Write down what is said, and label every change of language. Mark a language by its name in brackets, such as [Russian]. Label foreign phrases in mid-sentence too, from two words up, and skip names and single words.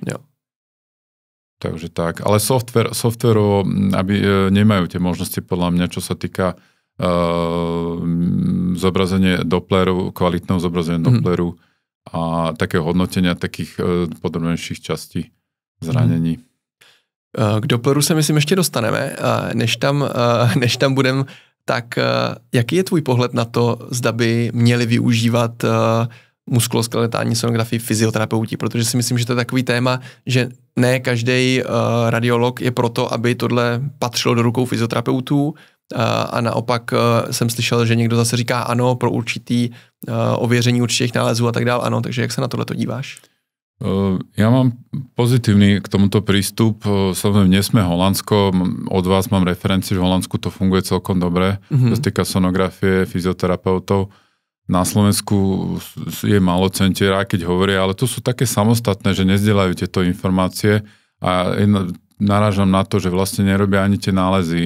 [Czech] Jo. Takže tak. [Slovak] Ale softvérovo, aby nemajú tie možnosti podľa mňa, čo sa týka zobrazenie Doppleru, kvalitného zobrazenia Doppleru a takého hodnotenia takých podrobnejších častí zranení. [Czech] K Doppleru se myslím ještě dostaneme. Než tam budem, tak jaký je tvůj pohled na to, zda by měli využívat muskuloskeletální sonografii fyzioterapeuti, protože si myslím, že to je takový téma, že ne každý radiolog je proto, aby tohle patřilo do rukou fyzioterapeutů a naopak jsem slyšel, že někdo zase říká ano pro určitý ověření určitých nálezů a tak dále, ano, takže jak se na tohle to díváš? [Slovak] Ja mám pozitívny k tomuto prístup. Samozrejme, nie sme Holandsko. Od vás mám referencie, že v Holandsku to funguje celkom dobre. To sa týka sonografie, fyzioterapeutov. Na Slovensku je málo centier, aj keď hovoria, ale to sú také samostatné, že nezdieľajú tieto informácie a narážam na to, že vlastne nerobia ani tie nálezy.